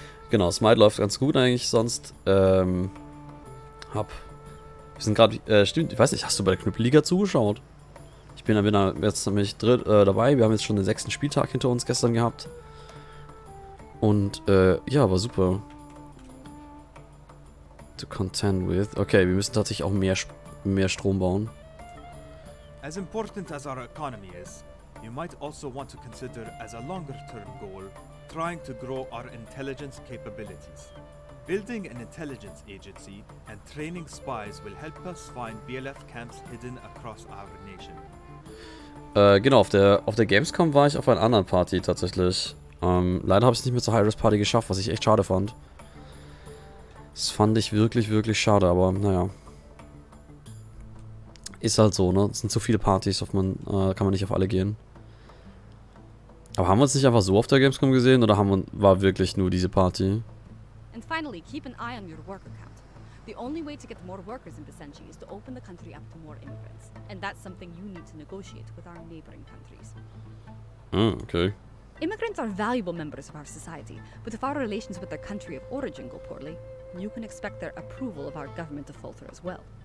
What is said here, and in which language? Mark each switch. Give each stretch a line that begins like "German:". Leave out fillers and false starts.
German: Genau, Smite läuft ganz gut eigentlich, sonst, wir sind gerade, stimmt, ich weiß nicht, hast du bei der Knüppelliga zugeschaut? Ich bin jetzt nämlich dabei, wir haben jetzt schon den 6. Spieltag hinter uns gestern gehabt. Und, ja, war super.
English: To contend with.
German: Okay, wir müssen tatsächlich auch mehr Strom bauen.
English: As important as our economy is, you might also want to consider as a longer-term goal trying to grow our intelligence capabilities. Building an intelligence agency and training spies will help us find BLF camps hidden across our nation.
German: Genau, auf der Gamescom war ich auf einer anderen Party tatsächlich. Leider habe ich es nicht mehr zur High-Risk Party geschafft, was ich echt schade fand. Das fand ich wirklich, wirklich schade, aber naja. Ist halt so, ne? Es sind zu viele Partys, kann man nicht auf alle gehen. Aber haben wir uns nicht einfach so auf der Gamescom gesehen oder war wirklich nur diese Party?
English: And finally, keep an eye on your worker count. The only way to get more workers in Basenji is to open the country up to more immigrants. And that's something you need to negotiate with our neighboring countries. Okay. Immigrants are valuable members of our society, but if our relations with their country of origin go poorly, you can expect their approval of our government to falter as well.